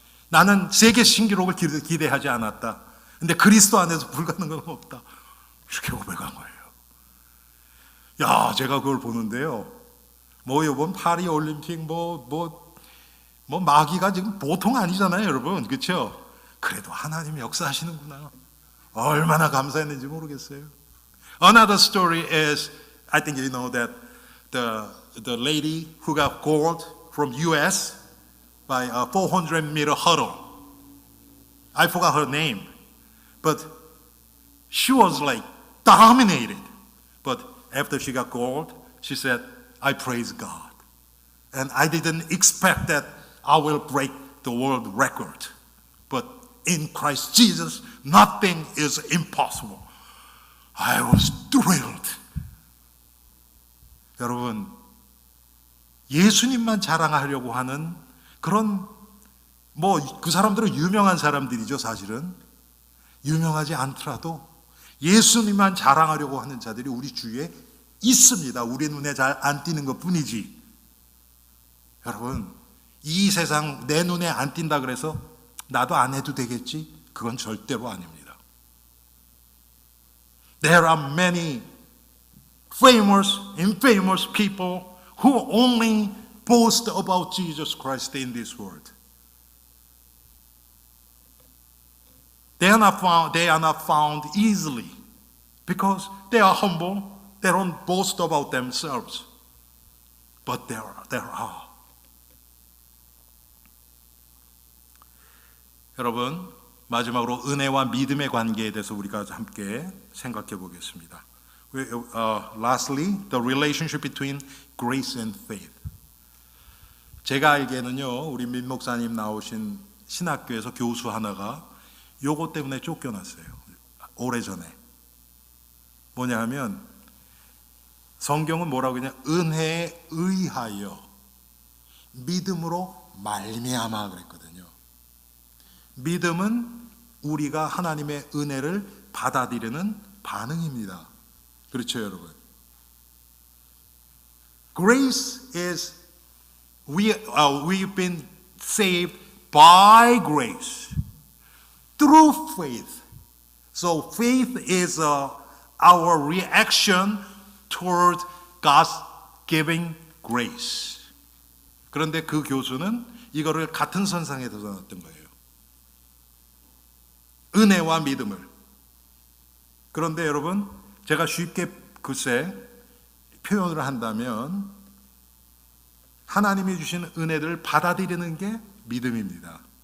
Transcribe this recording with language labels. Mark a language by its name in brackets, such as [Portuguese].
[Korean] 나는 세계 신기록을 기대하지 않았다. 근데 그리스도 안에서 불가능한 건 없다. 이렇게 고백한 거예요. 야, 제가 그걸 보는데요. 뭐 이번 파리 올림픽 뭐 마귀가 지금 보통 아니잖아요, 여러분. 그렇죠? 그래도 하나님이 역사하시는구나. 얼마나 감사했는지 모르겠어요. [English] Another story is, I think you know that the lady who got gold from U.S. by a 400-meter hurdle. I forgot her name, but she was like dominated. But after she got gold, she said, I praise God. And I didn't expect that I will break the world record. But in Christ Jesus, nothing is impossible. I was thrilled. [Korean] 여러분, 예수님만 자랑하려고 하는 그런, 그 사람들은 유명한 사람들이죠, 사실은. 유명하지 않더라도 예수님만 자랑하려고 하는 자들이 우리 주위에 있습니다. 우리 눈에 잘 안 띄는 것 뿐이지. 여러분, 이 세상 내 눈에 안 띈다 그래서 나도 안 해도 되겠지? 그건 절대로 아닙니다. [English] There are many famous, infamous people who only boast about Jesus Christ in this world. They are not found easily because they are humble. They don't boast about themselves. But there are. [Korean] 여러분, 마지막으로 은혜와 믿음의 관계에 대해서 우리가 함께 생각해 보겠습니다. [English] Lastly, the relationship between grace and faith. [Korean] 제가 알기에는요, 우리 민 목사님 나오신 신학교에서 교수 하나가 요거 때문에 쫓겨났어요. 오래전에. 뭐냐 하면 성경은 뭐라고 그냥 은혜에 의하여 믿음으로 말미암아 그랬거든요. 믿음은 우리가 하나님의 은혜를 받아들이는 반응입니다. 그렇죠, 여러분? [English] Grace is we've been saved by grace through faith. So faith is our reaction toward God's giving grace. [Korean] 그런데 그 교수는 이거를 같은 선상에서 놨던 거예요. 은혜와 믿음을. 그런데 여러분, 제가 쉽게 글쎄 표현을 한다면 하나님이 주신 은혜를 받아들이는 게 믿음입니다.